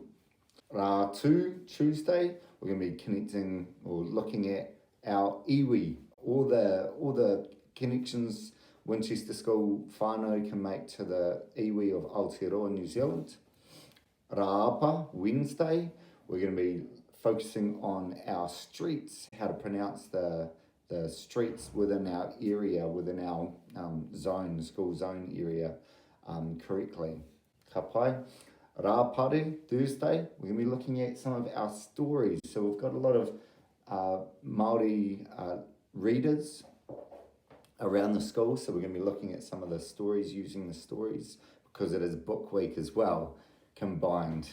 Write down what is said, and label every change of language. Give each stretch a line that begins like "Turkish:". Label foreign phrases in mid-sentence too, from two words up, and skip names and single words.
English: Rātū, Tuesday, we're going to be connecting or looking at our iwi, all the connections Winchester School whānau can make to the iwi of Aotearoa, New Zealand. Rāapa, Wednesday, we're going to be focusing on our streets, how to pronounce the streets within our area, within our zone, school zone area correctly.
Māori: Ka pai.
English: Rāpare, Thursday, we're going to be looking at some of our stories. So we've got a lot of Māori readers around the school, so we're going to be looking at some of the stories, using the stories, because it is book week as well, combined.